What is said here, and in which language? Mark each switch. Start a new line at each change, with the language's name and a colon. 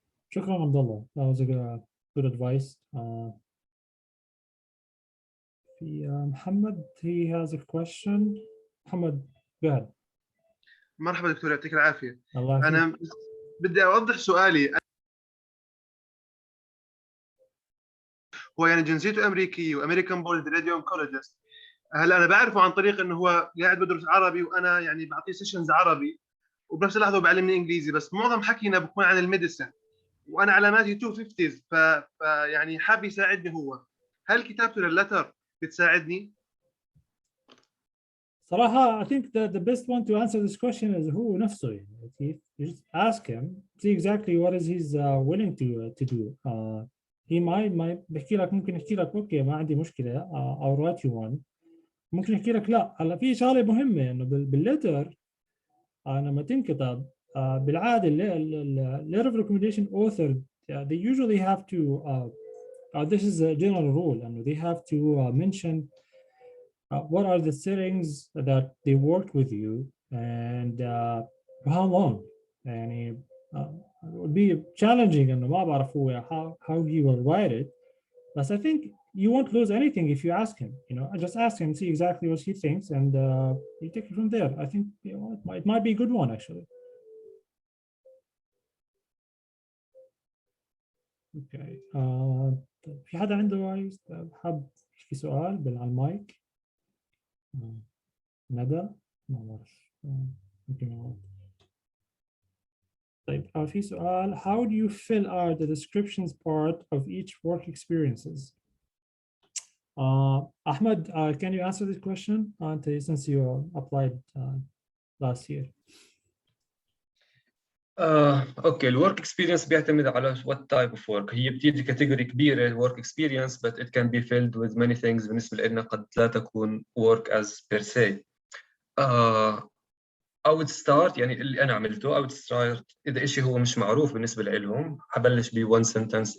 Arabic: شكرا
English: عبد الله. That was a good advice. في محمد, he has a question. محمد, go ahead.
Arabic: مرحبا دكتور, يعطيك العافية. الله يعافيك. أنا بدي أوضح سؤالي. هو يعني جنسيته أمريكية وأمريكان بورد راديو أونكولوجيست. هلا أنا بعرفه عن طريق إنه هو قاعد بدرس عربي وأنا يعني بعطيه سيشنز عربي وبنفس اللحظة بعلمني إنجليزي, بس معظم حكينا بكون عن الميديسن وأنا علاماتي 250s يعني حاب يساعدني هو. هل كتابته لللتر بتساعدني؟ صراحة,
English: I think that the best one to answer this question is
Arabic: هو نفسه.
English: يعني you just ask him, see exactly what is he's willing to do. He might
Arabic: بيحكي لك, ممكن يحكي لك اوكي ما عندي مشكلة,
English: I'll write you one.
Arabic: ممكن يحكي لك لا. هلا في شغلة مهمة انه بالليتر لما تنكتب بالعادة
English: letter of recommendation author they usually have to this is a general rule, and they have to mention what are the settings that they worked with you and for how long. يعني it would be challenging
Arabic: انه ما بعرف هو
English: how he will write it, but I think you won't lose anything if you ask him. Just ask him, see exactly what he thinks, and you take it from there. I think it might be a good one actually. Okay.
Arabic: في حدا عنده حاب يحكي سؤال على المايك؟ ندى؟ ما بعرف. ممكن طيب, في سؤال,
English: how do you fill out the descriptions part of each work experiences? Ahmed, can you answer this question since you applied last year?
Arabic: اوكي, الورك اكسبيرينس بيعتمد على
English: what type of work.
Arabic: هي بتيجي كاتيجوري كبيره
English: work experience, but it can be filled with many things.
Arabic: بالنسبه لنا قد لا تكون
English: work as per se. I would start,
Arabic: يعني اللي انا عملته, I would start اذا شيء هو مش معروف بالنسبه لهم, حبلش ب
English: one sentence.